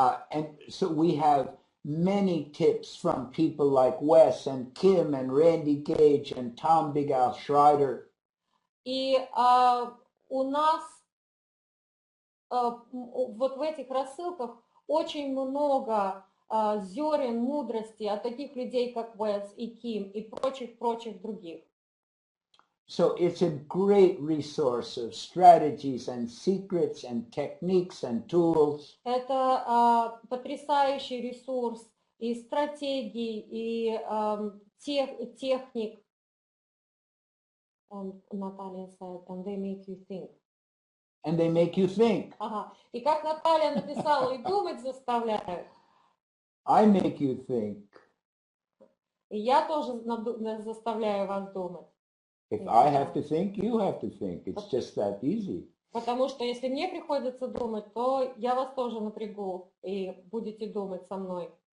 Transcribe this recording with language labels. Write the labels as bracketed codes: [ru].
[en] and so we have many tips from people like Wes and Kim and Randy Gage and Tom Big Al Schreider. [ru] И у нас вот в этих рассылках очень много зерен мудрости от таких людей, как Вес и Ким и прочих других. [en] So it's a great resource of strategies and secrets and techniques and tools. [ru] Это потрясающий ресурс и стратегий, и техник. [en] Наталья said, and they make you think. And they make you think. Ага. [ru] И как Наталья написала, и думать заставляют. [en] I make you think. [ru] И я тоже заставляю вас думать. [en] If I have to think, you have to think. It's just that easy. [ru] Потому что если мне приходится думать, то я вас тоже напрягу и будете думать со мной.